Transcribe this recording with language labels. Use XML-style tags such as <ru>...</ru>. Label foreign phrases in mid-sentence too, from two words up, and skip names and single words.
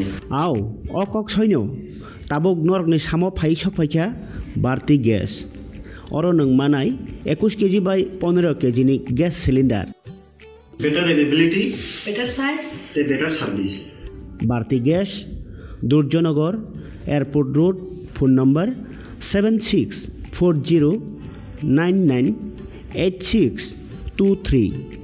<trp>आव अकक सैनो ताबुक नरकनि सामो फाइ सफाइखा बारती गेस अरो नों मानाय 21 केजी बाय 15 केजी नि</trp> <en>gas cylinder better availability better size ते better service Bharti Gas Durjoynagar Airport Road phone number 7640998623.</en>